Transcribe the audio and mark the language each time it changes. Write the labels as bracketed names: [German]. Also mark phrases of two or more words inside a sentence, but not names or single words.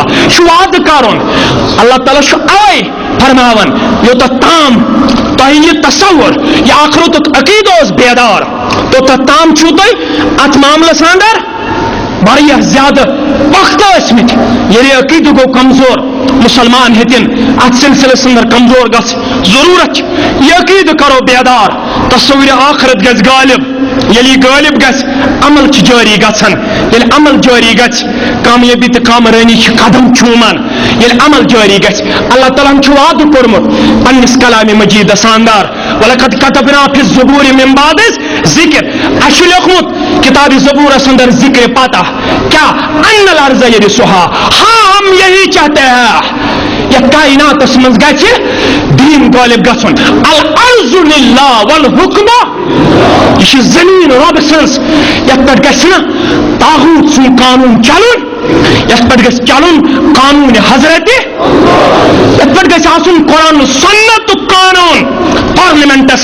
[Kashmiri] چھُ وعدٕ کرُن اللہ تعالیٰ چھُ اوے فرماوان یوتتھ تام تۄہہِ یہِ تصور یہِ آخرتُک عقیٖدٕ اوس بیدار توٚتتھ تام چھُو تۄہہِ اتھ معاملس اندر واریاہ زیادٕ وقت ٲسمٕتۍ ییٚلہِ عقیٖدٕ گوٚو کمزور مسلمان ہیٚتِن اتھ سلسلس اندر کمزور گژھِ ضروٗرت چھِ یہِ عقیٖدٕ کرو بیدار تصوُرِ آخرت گژھِ غالب یلی غالب گژھِ عمل چھِ جاری گژھان ییٚلہِ عمل جاری گژھِ کامیٲبی تہٕ کامرٲنی چھِ قدم چوٗمان ییٚلہِ عمل جاری گژھِ اللہ تعالیٰ ہن چھُ وعدٕ کوٚرمُت پننِس کلامِ مجیٖدس اندر [Arabic] وَلَقَدْ كَتَبْنَا فِي الزُّبُورِ مِن بَعْدِ الذِّكْرِ [Kashmiri] اَسہِ چھُ لیوٚکھمُت کتابِ زبورس اندر ذکر پتہ کیا [Arabic] ان الارض یرثها [Urdu] ہاں ہم یہی چاہتے ہیں [Kashmiri] یہ کائناتس منٛز گژھِ دین غالب گژھُن [Arabic] الارض للہ والحکم [Kashmiri] یہ چھِ زمین رۄب سٕنٛز یتھ پٮ۪ٹھ گژھِ نہٕ طاغوٗت سُنٛد قانوٗن چلُن یتھ پٮ۪ٹھ گژھِ چلُن قانوٗن حضرت یتھ پٮ۪ٹھ گژھِ آسُن قرآن سنتُک قانوٗن پارلمنٹس